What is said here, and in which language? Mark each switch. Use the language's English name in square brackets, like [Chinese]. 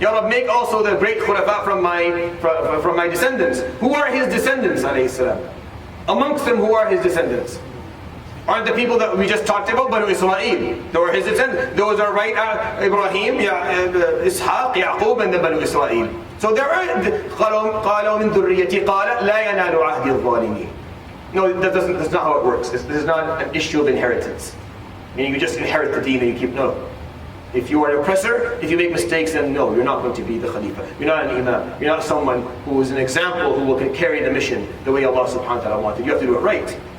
[English] Ya Rab, make also the great khulafa from my descendants. Who are his descendants, alayhi salam? Amongst them, who are his descendants? aren't the people that we just talked about, Banu Israel. They were his descendants. Those are right, Ibrahim, Ishaq, Yaqub, and the Banu Israel. So there are, [Arabic] قَالَوْ مِنْ ذُرِّيَّتِي قَالَ لَا يَنَالُ عَهْدِ الظَّالِمِينَ. [English] No, that's not how it works. This is not an issue of inheritance. Meaning you just inherit the deen and you keep, no. If you are an oppressor, if you make mistakes, then no, you're not going to be the Khalifa. You're not an Imam. You're not someone who is an example who can carry the mission the way Allah subhanahu wa ta'ala wanted. You have to do it right.